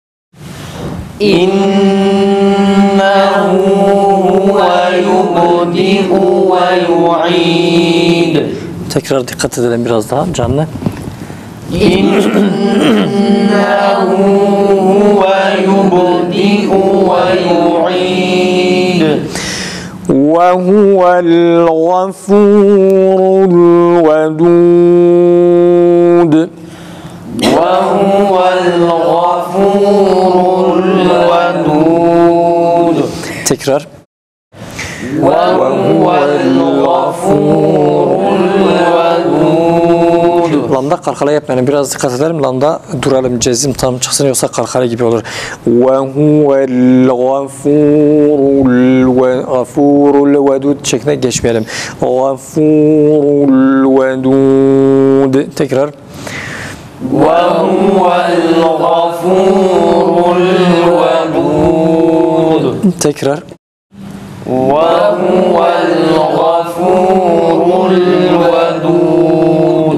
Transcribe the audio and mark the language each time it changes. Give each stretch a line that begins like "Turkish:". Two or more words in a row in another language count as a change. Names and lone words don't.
Arabic: إنه هو يبدئ ويعيد.
Turkish: Tekrar dikkat edelim biraz daha canlı.
Arabic: إنه هو يبدئ ويعيد. وهو الغفور الودود. وهو الغفور الودود.
Turkish: tekrar.
Arabic: وهو الغفور الودود.
Turkish: Lamda kalkala yapmayalım. Biraz dikkat edelim. Lamda duralım. Cezim tam çıksın yoksa kalkala gibi olur.
Arabic: وَهُوَ الْغَفُورُ الْوَدُودُ
Turkish: şeklinde geçmeyelim.
Arabic: غَفُورُ الْوَدُودُ. Tekrar. وهو الغفور الودود.
Turkish: Tekrar.
Arabic: وهو الغفور الودود.